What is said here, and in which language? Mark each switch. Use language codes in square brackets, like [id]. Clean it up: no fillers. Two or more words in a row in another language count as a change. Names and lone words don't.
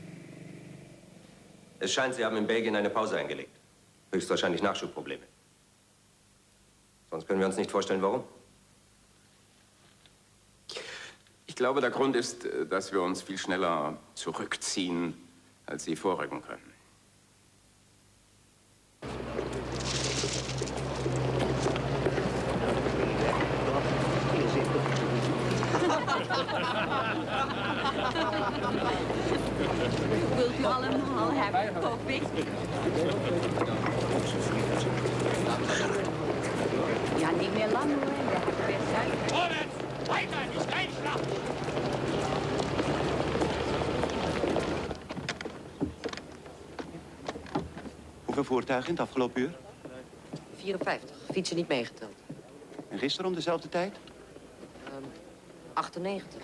[de] Es scheint, Sie haben in Belgien eine Pause eingelegt. Höchstwahrscheinlich Nachschubprobleme. Sonst können wir uns nicht vorstellen, warum. Ich glaube, der Grund ist, dass wir uns viel schneller zurückziehen, als Sie vorrücken können. [nl] Wilt u allemaal hebben, hoop ik? Ja, niet meer lang hoor. Dat heb ik best uit. [de] Vorwärts! Weiter! Die Steinschlacht! [nl] Hoeveel voertuigen in het afgelopen uur? 54. Fietsen niet meegeteld. En gisteren om dezelfde tijd? 98.